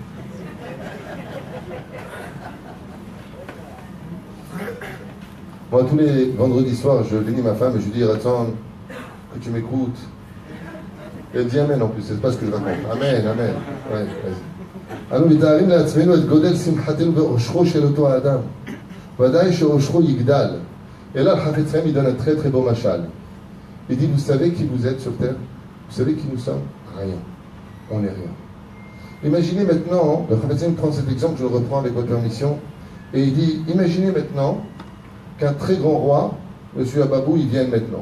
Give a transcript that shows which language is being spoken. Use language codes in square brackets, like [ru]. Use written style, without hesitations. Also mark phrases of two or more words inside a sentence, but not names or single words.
[fr] Moi, tous les vendredis soirs, je bénis ma femme et je lui dis, attends, que tu m'écoutes. Et elle dit Amen en plus, c'est pas ce que je raconte. Amen, Amen. Ouais, vas-y. [he] אנו מתארים לעצמנו את גודל שמחתנו ואושרו של אותו האדם. ודאי שאושרו יגדל. [fr] Et là, le Chafetz Chaim, il donne un très très beau mashal. Il dit, vous savez qui vous êtes sur terre? Vous savez qui nous sommes? Rien. On n'est rien. Imaginez maintenant, le Chafetz Chaim prend cet exemple, je le reprends avec votre permission, et il dit, imaginez maintenant qu'un très grand roi, Monsieur Ababou, il vienne maintenant.